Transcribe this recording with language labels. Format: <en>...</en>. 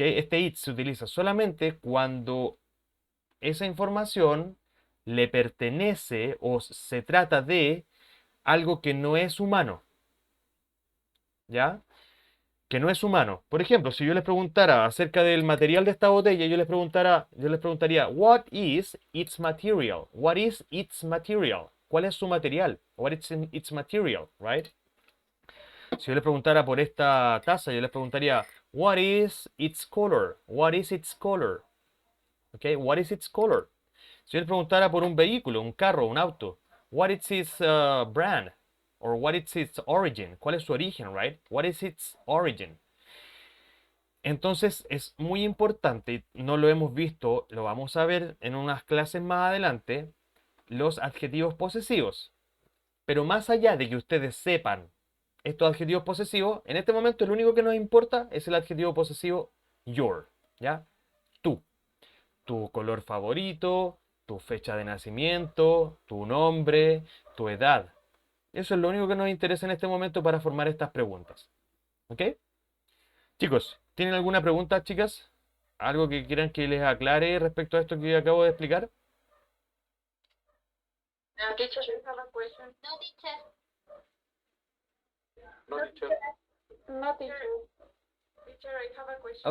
<es>Este its se utiliza solamente cuando esa información le pertenece o se trata de algo que no es humano, ¿ya? Que no es humano. Por ejemplo, si yo les preguntara acerca del material de esta botella, yo les preguntaría,</es> <en>what is its material? What is its material?</en> <es>¿Cuál es su material?</es> <en>What is its material, right?</en> <es>Si yo les preguntara por esta taza, yo les preguntaría,</es> <en>what is its color? What is its color? Okay, what is its color?</en> <es>Si yo les preguntara por un vehículo, un carro, un auto,</es> <en>what is its brand? Or what is its origin?</en> <es>¿Cuál es su origen,</es> <en>right? What is its origin?</en> <es>Entonces es muy importante, no lo hemos visto, lo vamos a ver en unas clases más adelante, los adjetivos posesivos. Pero más allá de que ustedes sepan estos adjetivos posesivos, en este momento el único que nos importa es el adjetivo posesivo your, ¿ya? Tú, tu color favorito, tu fecha de nacimiento, tu nombre, tu edad. Eso es lo único que nos interesa en este momento para formar estas preguntas. ¿Ok? Chicos, ¿tienen alguna pregunta, chicas? ¿Algo que quieran que les aclare respecto a esto que acabo de explicar?</es> <en>Teacher, I have a question. No, teacher. No, teacher. No, teacher. Teacher, I have a question.</en>